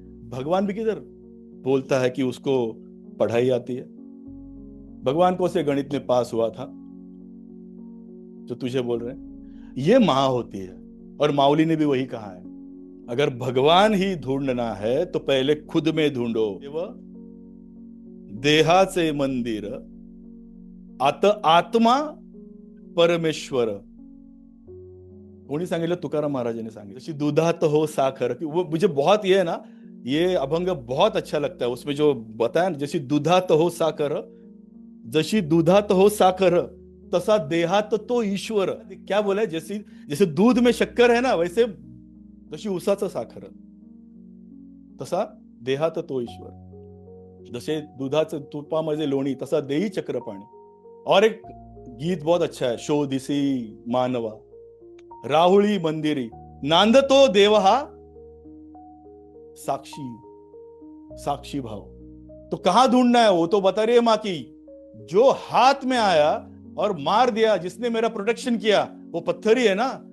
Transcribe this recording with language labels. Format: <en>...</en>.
<hi>भगवान भी किधर बोलता है कि उसको पढ़ाई आती है। भगवान को से गणित में पास हुआ था जो तुझे बोल रहे हैं, ये माँ होती है। और माउली ने भी वही कहा है, अगर भगवान ही ढूंढना है तो पहले खुद में ढूंढो।</hi> <mr>देहाचे मंदिर आत्मा परमेश्वर, कोणी सांगितलं, तुकाराम महाराजांनी सांगितलं। जशी दुधात हो साखर,</mr> <hi>वो मुझे बहुत ये है ना, ये अभंग बहुत अच्छा लगता है। उसमें जो बताया ना,</hi> <mr>जैसी दुधात हो साखर, जशी दुधात हो साखर तसा देहात तो ईश्वर।</mr> <hi>क्या बोला है, जैसी जैसे दूध में शक्कर है ना, वैसे</hi> <mr>जशी उसाचं साखर तसा देहात तो ईश्वर। जसे दुधाचं तुपामध्ये लोणी तसा देही चक्र पाणी।</mr> <hi>और एक गीत बहुत अच्छा है,</hi> <mr>शोधिसी मानवा राहुळी मंदिरी नांदतो देव हा साक्षी, साक्षी भाव।</mr> <hi>तो कहां ढूंढना है, वो तो बता रही है माँ की। जो हाथ में आया और मार दिया, जिसने मेरा प्रोटेक्शन किया, वो पत्थर ही है ना।</hi>